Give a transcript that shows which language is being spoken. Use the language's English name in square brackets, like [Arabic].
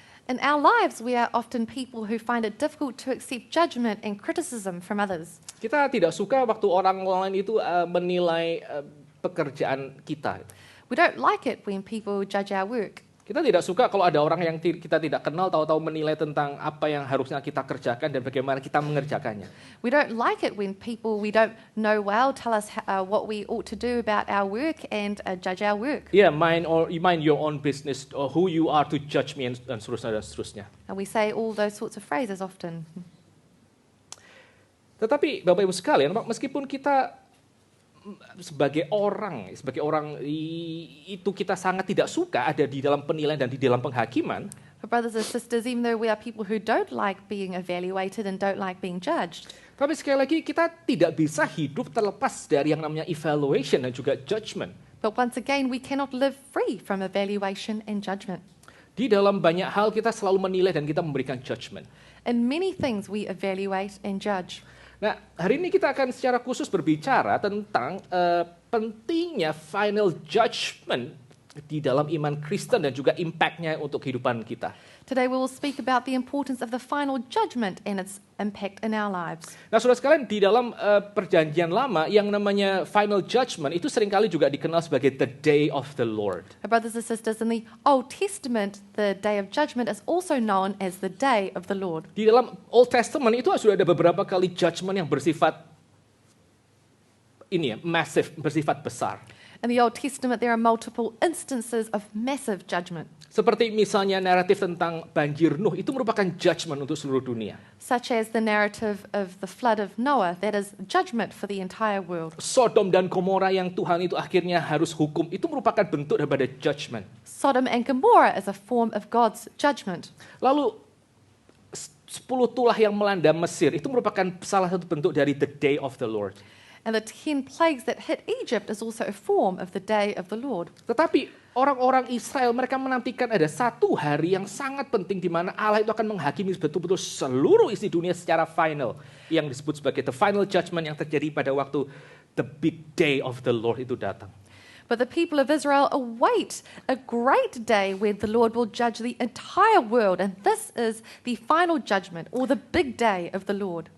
[English] In our lives, we are often people who find it difficult to accept judgment and criticism from others. [Indonesian] Kita tidak suka waktu orang lain itu menilai pekerjaan kita. [English] We don't like it when people judge our work. [Indonesian] Kita tidak suka kalau ada orang yang kita tidak kenal tahu-tahu menilai tentang apa yang harusnya kita kerjakan dan bagaimana kita mengerjakannya. [English] We don't like it when people we don't know well tell us what we ought to do about our work and judge our work. Yeah, mind your own business, or who you are to judge me, [Indonesian] dan seterusnya. [English] And we say all those sorts of phrases often. [Indonesian] Tetapi Bapak Ibu sekalian, meskipun kita sebagai orang itu kita sangat tidak suka ada di dalam penilaian dan di dalam penghakiman. [English] But brothers and sisters, even though we are people who don't like being evaluated and don't like being judged, [Indonesian] Tapi sekali lagi kita tidak bisa hidup terlepas dari yang namanya evaluation dan juga judgment. [English] but once again we cannot live free from evaluation and judgment. [Indonesian] Di dalam banyak hal kita selalu menilai dan kita memberikan judgment. [English] In many things we evaluate and judge. [Indonesian] Nah, hari ini kita akan secara khusus berbicara tentang pentingnya final judgment di dalam iman Kristen dan juga impact-nya untuk kehidupan kita. [English] Today we will speak about the importance of the final judgment and its impact in our lives. [Indonesian] Nah, saudara sekalian, di dalam perjanjian lama yang namanya final judgment itu seringkali juga dikenal sebagai [English] the day of the Lord. Brothers and sisters, in the Old Testament, the day of judgment is also known as the day of the Lord. [Indonesian] Di dalam Old Testament itu sudah ada beberapa kali judgment yang bersifat massive, bersifat besar. [English] In the Old Testament, there are multiple instances of massive judgment, [Indonesian] Seperti misalnya naratif tentang banjir Nuh, itu merupakan judgment untuk seluruh dunia. [English] such as the narrative of the flood of Noah, that is judgment for the entire world. [Indonesian] Sodom dan Gomora yang Tuhan itu akhirnya harus hukum, itu merupakan bentuk daripada judgment. [English] Sodom and Gomorrah is a form of God's judgment. [Indonesian] Lalu 10 tulah yang melanda Mesir, itu merupakan salah satu bentuk dari [English] the day of the Lord. And the 10 plagues that hit Egypt is also a form of the day of the Lord. [Indonesian] Tetapi orang-orang Israel mereka menantikan ada satu hari yang sangat penting di mana Allah itu akan menghakimi betul-betul seluruh isi dunia secara final, yang disebut sebagai the final judgment yang terjadi pada waktu [English] the big day of the Lord [Indonesian] itu datang. [English] But the people of Israel await a great day when the Lord will judge the entire world. And this is the final judgment or the big day of the Lord.